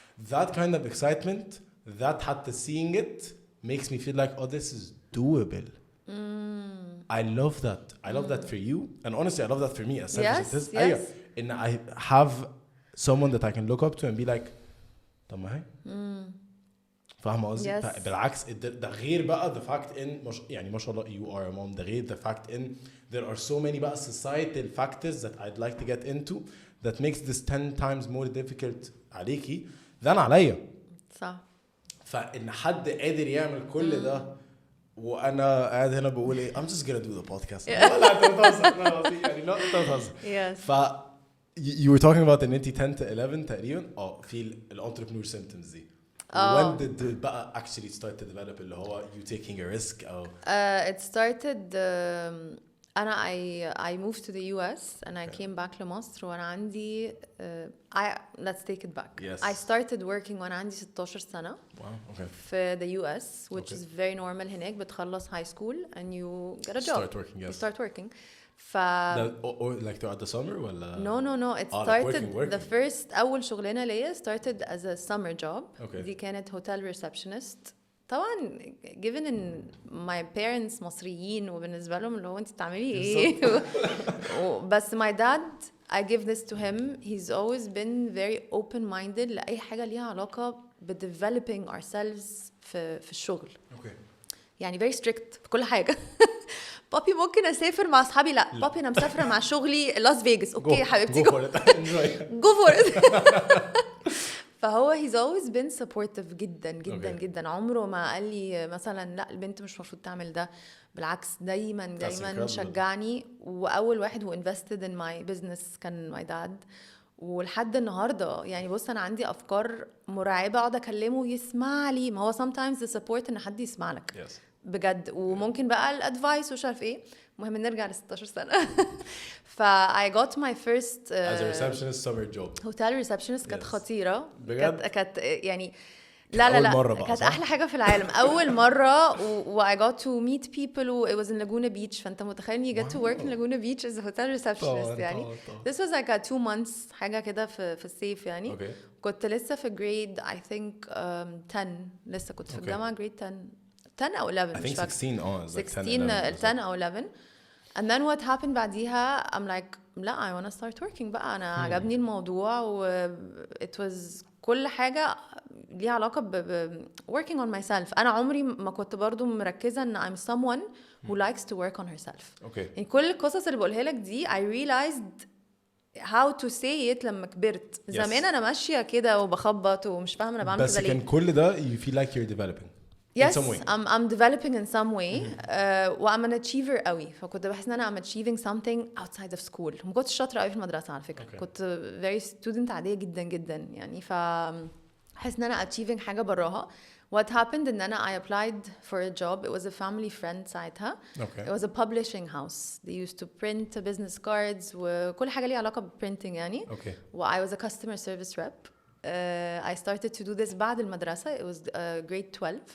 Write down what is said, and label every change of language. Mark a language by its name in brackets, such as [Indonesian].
[English] That kind of excitement, that [Arabic] حتى [English] seeing it, makes me feel like, oh, this is doable. I love that. I love that for you, and honestly, I love that for me. As yes. And I have someone that I can look up to and be like, [Arabic] طب ما هي. فاهمة قصدي؟ بالعكس ده غير بقى [English] the fact in [Arabic] يعني ما شاء الله [English] you are a mom. [Arabic] ده غير [English] the fact in there are so many بقى societal factors that I'd like to get into that makes this 10 times more difficult [Arabic] عليكي [English] than [Arabic] عليا. صح. فإن حد قادر يعمل كل ده وأنا قاعد هنا بقول إيه [English] I'm just gonna do the podcast. [Arabic] لا أنت بتهزر يعني لا أنت بتهزر. [English] Yes. You were talking about [Arabic] إن أنت [English] 10 to 11 [Arabic] تقريبا في [English] entrepreneur symptoms دي. When did it actually start to develop [Arabic] اللي هو [English] you taking a risk [Arabic] أو [English] it started I moved to the US and I came back [Arabic] لمصر وأنا عندي [English] let's take it back. Yes. I started working [Arabic] وأنا عندي 16 سنة. [English] Wow, okay. في the US which is very normal [Arabic] هناك بتخلص [English] high school and you get a job. Start working, yes. You start working. or like throughout the summer [Arabic] ولا [English] no it started like the first [Arabic] أول شغلانة ليا [English] started as a summer job. Okay. [Arabic] دي كانت [English] hotel receptionist. طبعا given in my parents [Arabic] مصريين وبالنسبة لهم اللي هو انت بتعملي ايه بس [English] my dad I give this to him, he's always been very open-minded [Arabic] لأي حاجة ليها علاقة [English] developing ourselves [Arabic] في الشغل. [English] Okay. [Arabic] يعني very strict في كل حاجة. بابي ممكن أسافر مع أصحابي لا بابي أنا مسافرة مع شغلي لاس فيغاس أوكي يا حبيبتي [English] go for it. فهو he's always been supportive [Arabic] جدا جدا [English] Okay. [Arabic] جدا. عمره ما قال لي مثلا لا البنت مش مفروض تعمل ده، بالعكس دايما شجعني. واول واحد [English] who invested in my business كان my dad. [Arabic] ولحد النهارده يعني بص انا عندي افكار مرعبه اقعد اكلمه يسمع لي. ما هو [English] sometimes the support [Arabic] ان حد يسمع لك. [English] Yes. [Arabic] بجد. وممكن بقى الادفايس ومش عارف ايه. المهم نرجع ل 16 سنه. ف [English] I got my first as a receptionist summer job. hotel receptionist [Arabic] كانت خطيره. بجد؟ كانت يعني لا لا أول مرة لا بقى، كانت صح؟ احلى حاجه في العالم اول مره [English] و I got to meet people و it was in Laguna Beach [Arabic] فانت متخيل [English] you get to work in Laguna Beach as a hotel receptionist يعني [Arabic] طبعاً. [English] this was like a 2 months [Arabic] حاجه كده في الصيف يعني [English] Okay. [Arabic] كنت لسه في [English] grade I think 10 [Arabic] لسه كنت في الجامعه grade 10 او 11 [English] I [Arabic] مش [English] think [Arabic] فاكره [English] 16 it's like 16 10 او 11 and then what happened بعديها I'm like لا I wanna start working [Arabic] بقى أنا عجبني الموضوع [English] و it was [Arabic] كل حاجة ليها علاقة ب [English] working on myself [Arabic] أنا عمري ما كنت برضو مركزة إن [English] I'm someone who likes to work on herself Okay. [Arabic] يعني كل القصص اللي بقولها لك دي [English] I realized how to say it [Arabic] لما كبرت زمان أنا ماشية كده وبخبط ومش فاهمة أنا بعمل بس كده ليه كان كل ده [English] you feel like you're developing Yes, in some way. I'm developing in some way. وأم an achiever قوي [Arabic] فكنت بحس إن أنا [English] I'm achieving something outside of school. [Arabic] ما كنتش شاطرة قوي في المدرسة على فكرة. كنت [English] very student [Arabic] عادية جدا جدا يعني فحس إن أنا achieving حاجة براها. [English] What happened إن أنا I applied for a job. It was a family friend [Arabic] ساعتها. [English] Okay. It was a publishing house. They used to print business cards [Arabic] وكل حاجة ليها علاقة ب [English] printing يعني. Okay. I was a customer service rep. I started to do this [Arabic] بعد المدرسة. [English] It was grade 12.